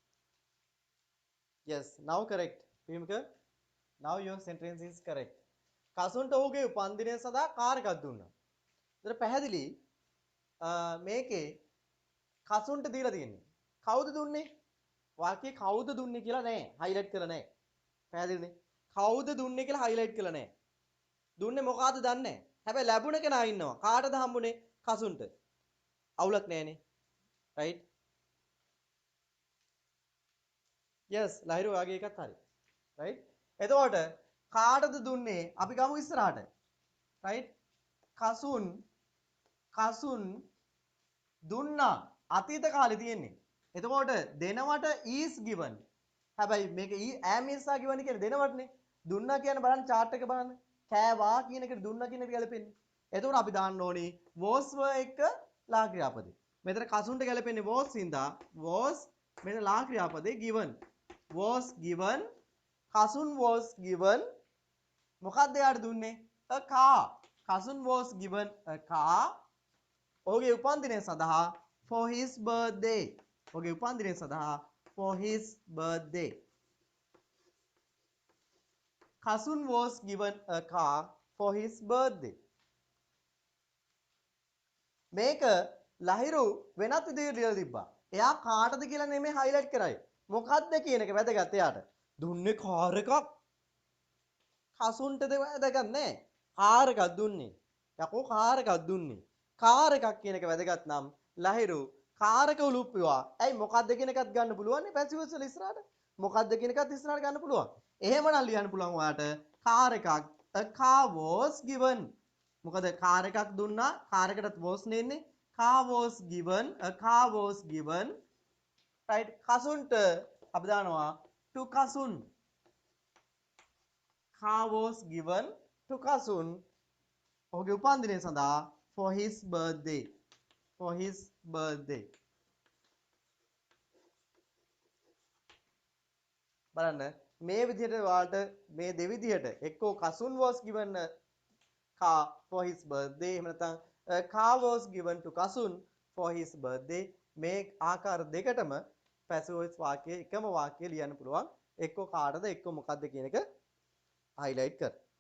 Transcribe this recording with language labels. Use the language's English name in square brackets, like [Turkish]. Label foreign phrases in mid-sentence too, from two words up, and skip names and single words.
[English] Yes, now correct. [Sinhala] ප්‍රීමක [English] now your sentence is correct. [Sinhala] කසුන්ට ඔහුගේ උපන්දිනය සඳහා කාර් එකක් දුන්නා. ඒතර පැහැදිලි මේකේ කසුන්ට දීලා තියෙන්නේ. කවුද දුන්නේ? වාක්‍යයේ කවුද දුන්නේ කියලා නෑ. highlight කරලා නෑ. පැහැදිලිනේ? කවුද දුන්නේ කියලා highlight කරලා නෑ. දුන්නේ මොකಾದ දන්නේ නෑ. හැබැයි ලැබුණ කෙනා ඉන්නවා. කාටද හම්බුනේ? කසුන්ට. අවුලක් නෑනේ. [English] right? yes, [Sinhala] ලහිරු වාගේ එකක් හරි. right? එතකොට කාටද දුන්නේ? අපි ගමු ඉස්සරහට. right? කසුන් දුන්නා. අතීත කාලේ තියෙන්නේ. එතකොට දෙනවට [English] is given. [Sinhala] හැබැයි මේක [English] am is are given [Sinhala] කියන්නේ දෙනවටනේ. දුන්නා කියන බලන්න chart එක බලන්න. කෑවා කියන එකට දුන්නා කියන එක ගැලපෙන්නේ. එතකොට අපි දාන්න ඕනේ [English] was were [Sinhala] එක ලා ක්‍රියාපදේ. මෙතන කසුන්ට ගැලපෙන්නේ was හින්දා was මෙතන ලා ක්‍රියාපදේ given. [English] was given [Sinhala] කසුන් [English] was given [Sinhala] මොකක්ද යාට දුන්නේ? [English] a car. කසුන් was given a car. ඔහුගේ උපන්දිනය සඳහා for his birthday. ඔහුගේ උපන්දිනය සඳහා for his birthday. Cousin was given a car for his birthday. [Sinhala] මේක ලහිරු වෙනත් විදිහට ලියලා තිබ්බා. එයා කාටද කියලා නෙමෙයි highlight කරයි. මොකක්ද කියන එක වැදගත් එයාට. දුන්නේ කාර් එකක්. කසුන්ටද වැදගත් නෑ. කාර් එකක් දුන්නේ. යකෝ කාර් එකක් දුන්නේ. කාර් එකක් කියන එක වැදගත් නම් ලහිරු කාර් එක උලුප්පුවා. ඇයි මොකක්ද කියන එකත් ගන්න පුළුවන් නේ පැසිව් වල ඉස්සරහට. මොකක්ද කියන එකත් ඉස්සරහට ගන්න පුළුවන්. එහෙමනම් ලියන්න පුළුවන් ඔයාට කාර් එකක් [English] a car was given. [Sinhala] මොකද කාර් එකක් දුන්නා කාර් එකටත් was නෙන්නේ. [English] car was given a car was given. right? [Sinhala] කසුන්ට අපි දානවා to කසුන්. [English] car was given to කසුන්. [Sinhala] ඔහුගේ උපන්දිනය සඳහා for his birthday. [English] for his birthday. [Sinhala] බලන්න මේ විදිහට ඔයාලට මේ දෙවිදිහට එක්කෝ කසුන් [English] was given a car for his birthday [Sinhala] එහෙම නැත්නම් [English] a car was given to කසුන් for his birthday [Sinhala] මේ ආකාර දෙකටම [English] passive voice [Sinhala] වාක්‍යයේ එකම වාක්‍යය ලියන්න පුළුවන් එක්කෝ කාටද එක්කෝ මොකක්ද කියන එක highlight කර.